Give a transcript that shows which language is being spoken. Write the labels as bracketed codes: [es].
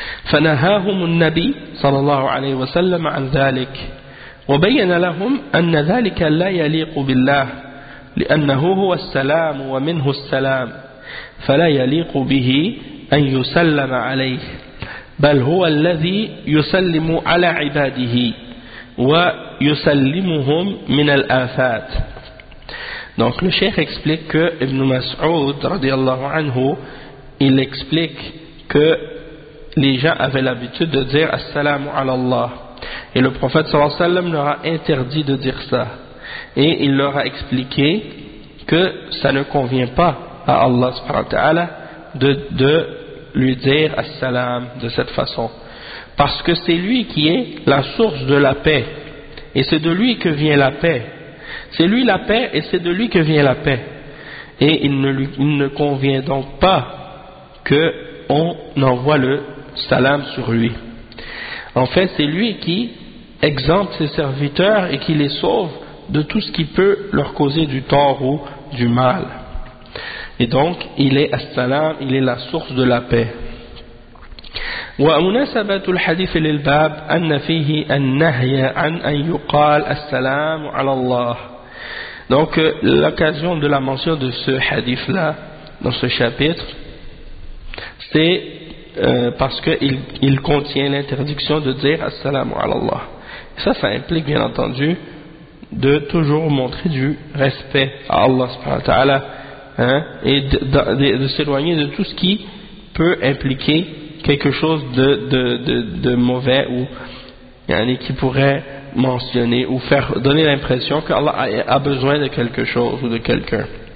[ar] فنهاهم النبي صلى الله عليه وسلم عن ذلك وبين لهم أن ذلك لا يليق بالله لأنه هو السلام ومنه السلام فلا يليق به أن يسلم عليه بل هو الذي يسلم على عباده ويسلمهم من الآفات. [fr] Donc le cheikh explique que Ibn Mas'ud radiallahu anhu, il explique que les gens avaient l'habitude de dire [ar] assalamu ala Allah, [fr] et le prophète sallallahu alayhi wa sallam leur a interdit de dire ça, et il leur a expliqué que ça ne convient pas à Allah subhanahu wa ta'ala de lui dire assalam de cette façon, parce que c'est lui qui est la source de la paix, et c'est de lui que vient la paix. C'est lui la paix et c'est de lui que vient la paix. Et il ne convient donc pas qu'on envoie le salam sur lui. En fait, c'est lui qui exempte ses serviteurs et qui les sauve de tout ce qui peut leur causer du tort ou du mal. Et donc, il est as-salam, il est la source de la paix. [ar] ومناسبة الحديث للباب أن فيه النهي عن أن يقال السلام على الله. [fr] Donc l'occasion de la mention de ce hadith là dans ce chapitre, c'est parce que il contient l'interdiction de dire [ar] assalamu ala Allah. [fr] Ça implique bien entendu de toujours montrer du respect à Allah subhanahu wa ta'ala, hein, et de s'éloigner de tout ce qui peut impliquer quelque chose de mauvais ou yani, qui pourrait mentionner ou faire donner l'impression qu'Allah a besoin de quelque chose ou de quelqu'un.